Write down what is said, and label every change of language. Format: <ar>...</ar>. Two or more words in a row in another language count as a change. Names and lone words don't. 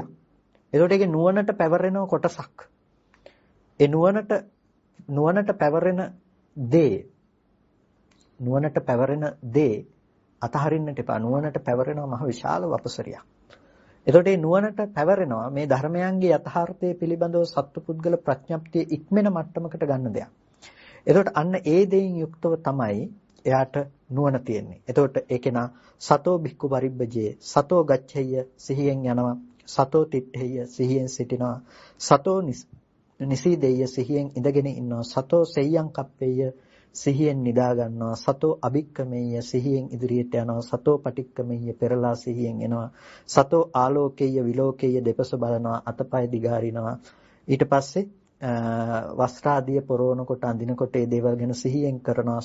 <si>ඒකට ඒකේ නුවණට පැවරෙන කොටසක්. ඒ නුවණට පැවරෙන දේ අතහරින්නට එපා. නුවණට පැවරෙනවා මහ විශාල වපසරියක්. එතකොට මේ නුවණට පැවරෙනවා මේ ධර්මයන්ගේ යථාර්ථය පිළිබඳව සත්පුද්ගල ප්‍රඥප්තිය ඉක්මන මට්ටමකට ගන්න දෙයක්. එතකොට අන්න ඒ දෙයින් යුක්තව තමයි එයාට නුවණ තියෙන්නේ.</si> <pi>එතකොට ඒකේන සතෝ බික්කු පරිබ්බජේ සතෝ ගච්ඡෙය්‍ය</pi> <si>සිහියෙන් යනවා.</si> <pi>සතෝ තිට්ඨෙය්‍ය</pi> <si>සිහියෙන් සිටිනවා.</si> <pi>සතෝ නිසීදෙය්‍ය</pi> <si>සිහියෙන් ඉඳගෙන ඉන්නවා.</si> <pi>සතෝ සෙය්‍යං කප්පෙය්‍ය</pi> <si>සිහියෙන් නිදා ගන්නවා.</si> <pi>සතෝ අභික්කමෙය්‍ය</pi> <si>සිහියෙන් ඉදිරියට යනවා.</si> <pi>සතෝ පටික්කමෙය්‍ය</pi> <si>පෙරලා සිහියෙන් එනවා.</si> <pi>සතෝ ආලෝකේය විලෝකේය</pi> <si>දෙපස බලනවා. අතපය දිගාරිනවා. ඊට පස්සේ වස්ත්‍රාදිය පොරවනකොට අඳිනකොට මේ දේවල් ගැන සිහියෙන් කරනවා.</si>